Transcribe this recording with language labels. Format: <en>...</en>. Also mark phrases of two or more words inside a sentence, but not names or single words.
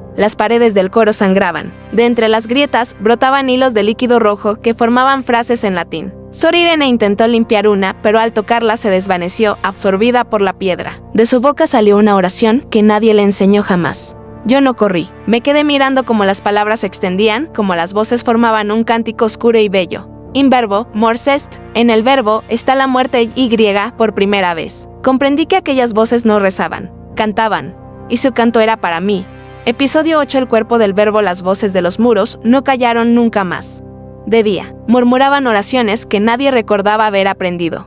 <es>Las paredes del coro sangraban. De entre las grietas, brotaban hilos de líquido rojo que formaban frases en latín. Sor Irene intentó limpiar una, pero al tocarla se desvaneció, absorbida por la piedra. De su boca salió una oración que nadie le enseñó jamás. Yo no corrí. Me quedé mirando cómo las palabras se extendían, como las voces formaban un cántico oscuro y bello.</es> <la>In verbo, mors est.</la> <es>En el verbo está la muerte y por primera vez. Comprendí que aquellas voces no rezaban, cantaban. Y su canto era para mí. Episodio 8. El cuerpo del verbo. Las voces de los muros no callaron nunca más. De día, murmuraban oraciones que nadie recordaba haber aprendido.</es>